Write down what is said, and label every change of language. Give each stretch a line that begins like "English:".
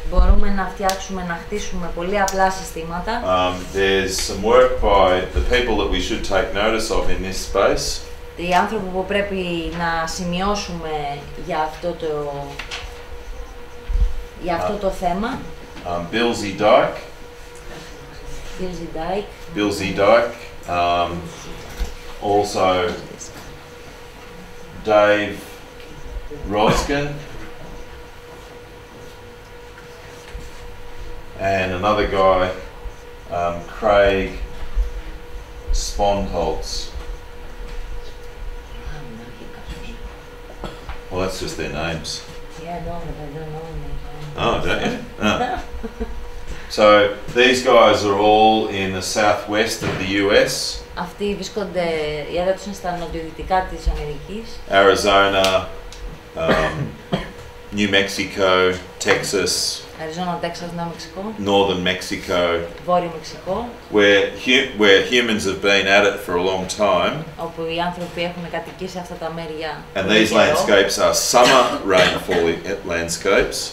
Greek: Μπορούμε να φτιάξουμε, να χτίσουμε πολύ απλά συστήματα.
English: There's some work by the people that we should take notice of in this space.
Greek: Οι άνθρωποι που πρέπει να σημειώσουμε για αυτό το θέμα.
English: Bill Z. Dyke. Bill Z. Dyke. Also Dave Roskin. And another guy, Craig Spondholtz. Well, that's just their names. Yeah, no, but I don't know them. Oh, don't you? No. So these guys are all in the southwest of the US.
Greek: Αυτοί βρίσκονται, η έδρα τους είναι στα νοτιοδυτικά της Αμερικής.
English: Arizona, New Mexico, Texas.
Greek: Αριζόνα, Τέξας, Νέο Μεξικό.
English: Northern Mexico.
Greek: Βόρειο Μεξικό.
English: Where humans have been at it for a long time.
Greek: Όπου οι άνθρωποι έχουν κατοικήσει αυτά τα μέρια.
English: And these landscapes are summer rainfall landscapes.